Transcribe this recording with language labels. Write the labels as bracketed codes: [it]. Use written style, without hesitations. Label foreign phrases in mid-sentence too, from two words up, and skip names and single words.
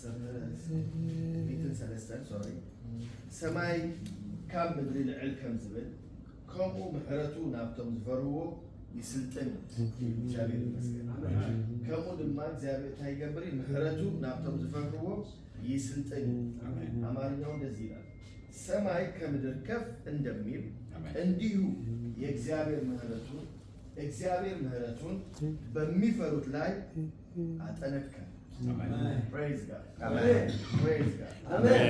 [ti] 10 ሰማይ ካብ ምድሪ ልዕል ከም ዝብል ከምኡ ምሕረቱ ናብቶም ዝፈርዎ ይስልጥን እግዚአብሔር ይመስገን ከምኡ ድማ እግዚአብሔር እንታይ ይገብር ምሕረቱ ናብቶም ዝፈርዎ ይስልጥን [am] አማርኛው እንደዚህ ይላል ሰማይ ከምድር ከፍ እንደሚል እንዲሁ የእግዚአብሔር ምሕረቱን በሚፈሩት ላይ አጠነከረ። [en] Praise God. Amen. Praise God. Amen.